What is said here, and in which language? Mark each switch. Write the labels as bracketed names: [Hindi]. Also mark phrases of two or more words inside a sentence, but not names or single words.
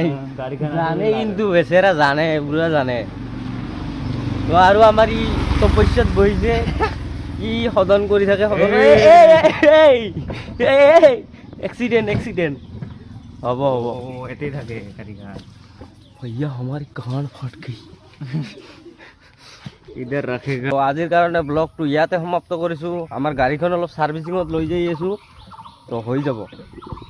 [Assamese] জানে কিন্তু বেচেৰা জানে, পুৰা জানে। তো আৰু আমাৰ ই তপস্যাত বহিছে, ই সদন কৰি থাকে এক্সিডেন্ট হ'ব এতেই থাকে গাড়ীখন [Hindi] भैया हमारी कान फट गई। इधर रखेगा। [Assamese] তো আজিৰ কাৰণে ব্লগটো ইয়াতে সমাপ্ত কৰিছোঁ। আমাৰ গাড়ীখন অলপ ছাৰ্ভিচিঙত লৈ যাই আছোঁ, তো হৈ যাব।